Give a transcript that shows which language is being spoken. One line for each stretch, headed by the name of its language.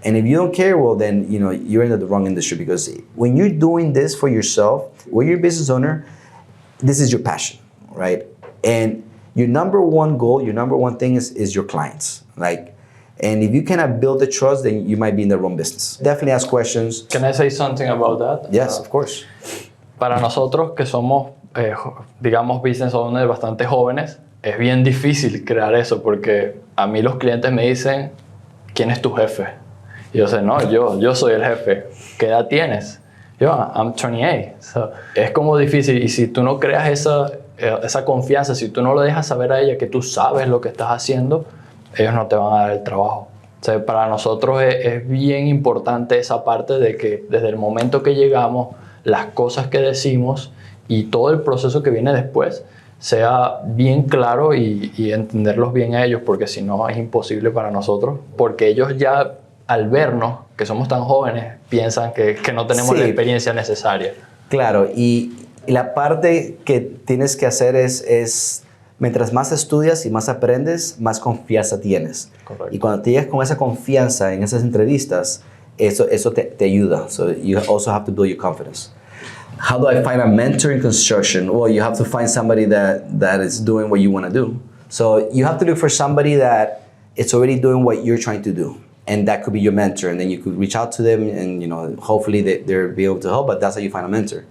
English: And if you don't care, well, then you're in the wrong industry, because when you're doing this for yourself, when you're a business owner, this is your passion, right? And your number one goal, your number one thing is your clients. And if you cannot build the trust, then you might be in the wrong business. Definitely ask questions. Can I say something about that? Yes, of course.
Spanish: Para nosotros que somos, digamos,
English: business owners
Spanish: bastante jóvenes, es bien difícil crear eso, porque a mí los clientes me dicen, ¿quién es tu jefe? Y yo sé, no, yo soy el jefe. ¿Qué edad tienes? Yo,
English: I'm 28.
Spanish: So, es como difícil, y si tú no creas esa confianza, si tú no lo dejas saber a ella que tú sabes lo que estás haciendo, ellos no te van a dar el trabajo. O sea, para nosotros es bien importante esa parte de que desde el momento que llegamos, las cosas que decimos y todo el proceso que viene después sea bien claro y entenderlos bien a ellos, porque si no es imposible para nosotros, porque ellos ya al vernos, que somos tan jóvenes, piensan que no tenemos la experiencia necesaria. Claro, y la parte que tienes que hacer es mientras más estudias y más aprendes, más confianza tienes. Correcto. Y cuando te llegas con esa confianza en esas entrevistas, eso te ayuda.
English: So you also have to build your confidence. How do I find a mentor in construction? Well, you have to find somebody that is doing what you want to do. So you have to look for somebody that is already doing what you're trying to do. And that could be your mentor. And then you could reach out to them and, hopefully they'll be able to help. But that's how you find a mentor.